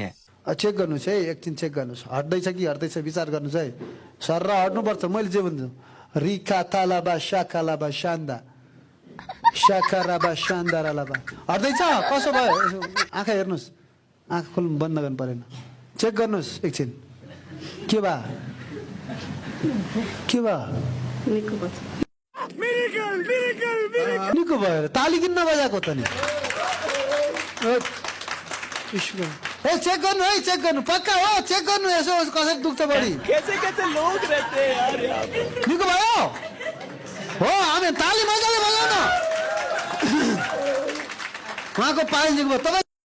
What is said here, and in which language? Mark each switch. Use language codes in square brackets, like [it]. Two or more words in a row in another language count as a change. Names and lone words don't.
[ne] चेक गर्नुस् है एकछिन चेक गर्नुस् हट्दैछ कि हट्दैछ विचार गर्नुस् है सर हट्नुपर्छ मैले जे भन्छु रिका तालाबा शाकालाबा शान्दा शाकाराबा शान्दारालाबा हट्दैछ कसो भयो आँखा हेर्नुस् आँखा खोल्नु बन्द गर्नु परेन चेक गर्नुस् एकछिन के भयो निको भयो ताली किन नबजाएको त नि चेक गर्नु पक्का हो चेक गर्नु यसो कसरी दुख्छ बढी [hi] कैसे लोग रहते हैं यार यहाँ पे [ne] निको भयो हो हामी ताली मजाले बजाउन उहाँको पाइल निको भयो तपाईँ